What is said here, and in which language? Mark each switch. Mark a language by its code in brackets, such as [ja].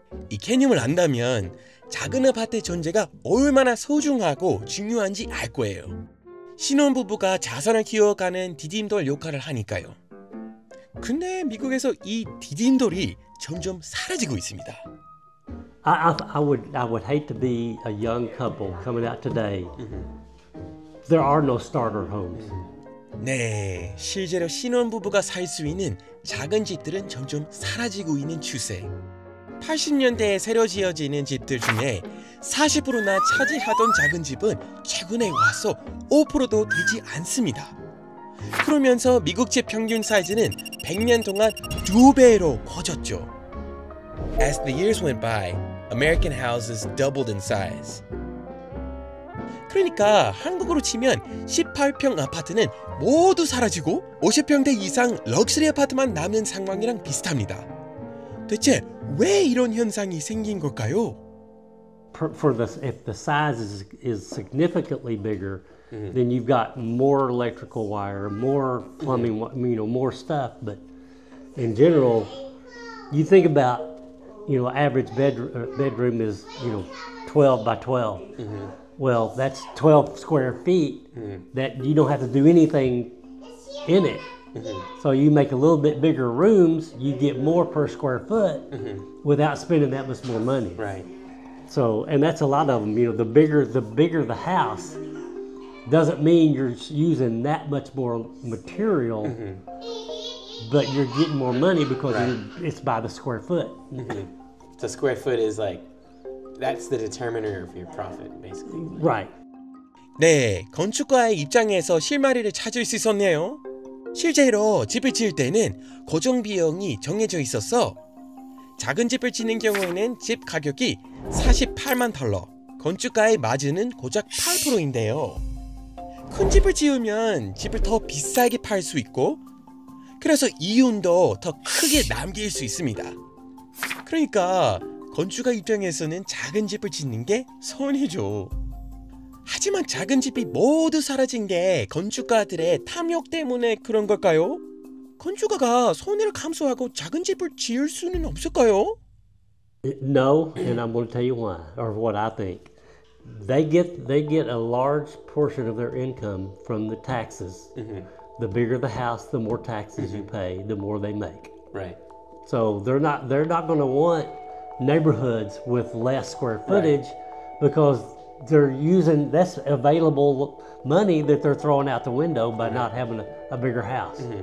[ko] 이 개념을 안다면 작은 아파트의 존재가 얼마나 소중하고 중요한지 알 거예요. 신혼부부가 자산을 키워가는 디딤돌 역할을 하니까요. 근데 미국에서 이 디딤돌이 점점 사라지고 있습니다. [en] I would hate to be a young couple coming out today. There are no starter homes. [ko] 네, 실제로 신혼부부가 살 수 있는 작은 집들은 점점 사라지고 있는 추세. 80년대에 새로 지어지는 집들 중에 40%나 차지하던 작은 집은 최근에 와서 5%도 되지 않습니다. 그러면서 미국 집 평균 사이즈는 100년 동안 2배로 커졌죠. [en] As the years went by, American houses doubled in size. [ko] 그러니까 한국으로 치면 18평 아파트는 모두 사라지고 50평대 이상 럭셔리 아파트만 남는 상황이랑 비슷합니다. 대체 왜 이런 현상이 생긴 걸까요? [en] If the size is significantly bigger, then you've got more electrical wire, more plumbing, more stuff. But in general, you think about, average bedroom is, 12 by 12. Well, that's 12 square feet that you don't have to do anything in it. So you make a little bit bigger rooms, you get more per square foot without spending that much more money. Right. So, and that's a lot of them. The bigger the house doesn't mean you're using that much more material, but you're getting more money because it's by the square foot. So square foot is that's the determiner of your profit, basically. Right. [ko] 네, 건축가의 입장에서 실마리를 찾을 수 있었네요. 실제로 집을 지을 때는 고정 비용이 정해져 있어서 작은 집을 짓는 경우에는 집 가격이 48만 달러, 건축가의 마진은 고작 8%인데요. 큰 집을 지으면 집을 더 비싸게 팔 수 있고 그래서 이윤도 더 크게 남길 수 있습니다. 그러니까 건축가 입장에서는 작은 집을 짓는 게 선이죠. 하지만 작은 집이 모두 사라진 게 건축가들의 탐욕 때문에 그런 걸까요? 건축가가 손해를 감수하고 작은 집을 지을 수는 없을까요? [en] No, and I'm going to tell you why, or what I think. They get a large portion of their income from the taxes. The bigger the house, the more taxes you pay, the more they make. Right. So they're not going to want neighborhoods with less square footage because they're using that's available money that they're throwing out the window by not having a bigger house.